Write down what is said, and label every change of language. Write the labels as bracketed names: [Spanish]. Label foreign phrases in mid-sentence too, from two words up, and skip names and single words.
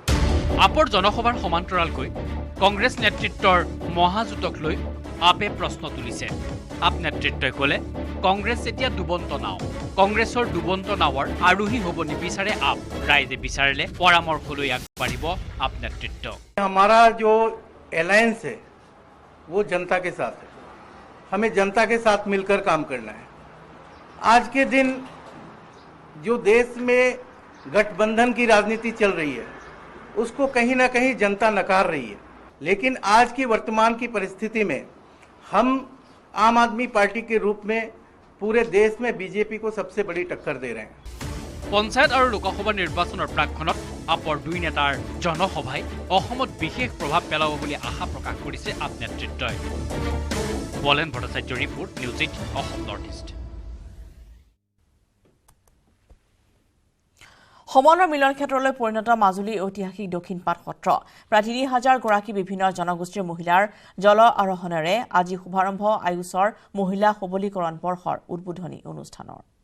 [Assamese] আপৰ জনসভাৰ সমান্তৰালকৈ কংগ্ৰেছ নেতৃত্বৰ মহাজোঁটক লৈ আপে প্ৰশ্ন তুলিছে আপ নেতৃত্বই ক'লে কংগ্ৰেছ এতিয়া ডুবন্ত নাও কংগ্ৰেছৰ ডুবন্ত নাৱৰ আৰোহী হ'ব নিবিচাৰে আপ ৰাইজে বিচাৰিলে পৰামৰ্শলৈ আগবাঢ়িব আপ নেতৃত্ব [Hindi] हमारा जो अलायंस है वो जनता के साथ है हमें जनता के साथ मिलकर काम करना है आज के दिन जो देश में गठबंधन की राजनीति चल रही है उसको कहीं ना कहीं जनता नकार रही है लेकिन आज की वर्तमान की परिस्थिति में हम आम आदमी पार्टी के रूप में पूरे देश में बीजेपी को सबसे बड़ी टक्कर दे रहे हैं [Assamese] পঞ্চায়ত আৰু লোকসভা নিৰ্বাচনৰ প্ৰাকক্ষণত আপৰ 2 নেতাৰ জনসভাই অসমত বিশেষ প্ৰভাৱ পেলাব বুলি আশা প্ৰকাশ কৰিছে আপ নেতৃত্বই বলেন ভট্টাচাৰ্য ৰিপৰ্ট নিউজ 8 অসম নৰ্থ ইষ্ট সমন্বয় মিলন ক্ষেত্ৰলৈ পৰিণত মাজুলী ঐতিহাসিক দক্ষিণপাট সত্ৰ প্ৰায় ৩,০০০ গৰাকী বিভিন্ন জনগোষ্ঠীৰ মহিলাৰ জল আৰোহণেৰে আজি শুভাৰম্ভ আয়ুষৰ মহিলা সবলীকৰণ বৰ্ষৰ উদ্বোধনী অনুষ্ঠানৰ